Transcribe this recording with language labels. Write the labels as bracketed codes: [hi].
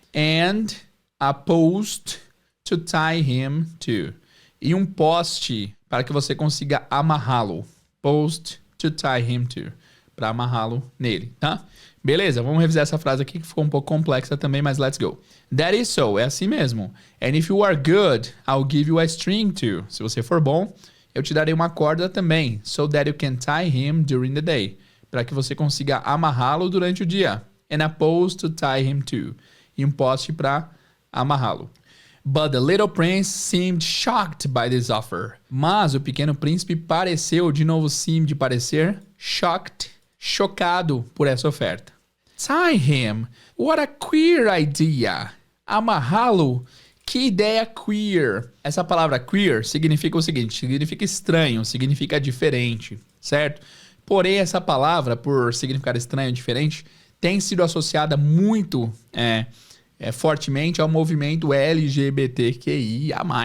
[en] And a post to tie him to. [pt] E um poste para que você consiga amarrá-lo. [en] Post to tie him to. [pt] Para amarrá-lo nele, tá? Beleza, vamos revisar essa frase aqui que ficou um pouco complexa também, mas [en] let's go. That is so, [pt] é assim mesmo. [en] And if you are good, I'll give you a string too. [pt] Se você for bom, eu te darei uma corda também. [en] So that you can tie him during the day. [pt] Para que você consiga amarrá-lo durante o dia. [en] And a post to tie him to. [pt] E um poste para amarrá-lo. [en] But the little prince seemed shocked by this offer. [pt] Mas o pequeno príncipe pareceu, de novo seemed parecer, shocked, chocado por essa oferta. [en] Tie him, what a queer idea. [pt] Amarrá-lo, que ideia queer. Essa palavra queer significa o seguinte, significa estranho, significa diferente, certo? Porém, essa palavra, por significar estranho, diferente, tem sido associada muito fortemente ao movimento LGBTQIA+.